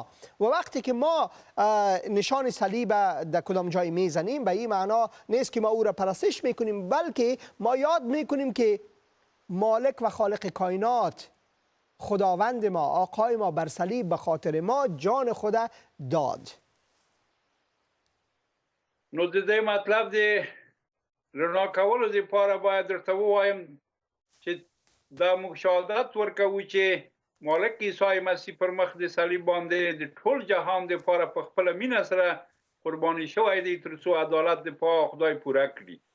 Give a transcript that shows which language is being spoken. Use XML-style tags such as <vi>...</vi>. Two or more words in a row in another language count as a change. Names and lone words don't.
<fa>و وقتی که ما نشان صلیب در کدام جای میزنیم، به این معنا نیست که ما او را پرستش میکنیم، بلکه ما یاد میکنیم که مالک و خالق کائنات، خداوند ما، آقای ما بر صلیب به خاطر ما جان خود داد.</fa> <ps>نو د دې مطلب د رڼا کولو دپاره باید درته ووایم چې دا موږ شهادت ورکوو چې مالک عیسی مسیح پر مخ د صلیب باندې د ټول جهان دپاره په خپله مینه سره قرباني شوی دی ترڅو عدالت د پاک خدای پوره کړي.</ps>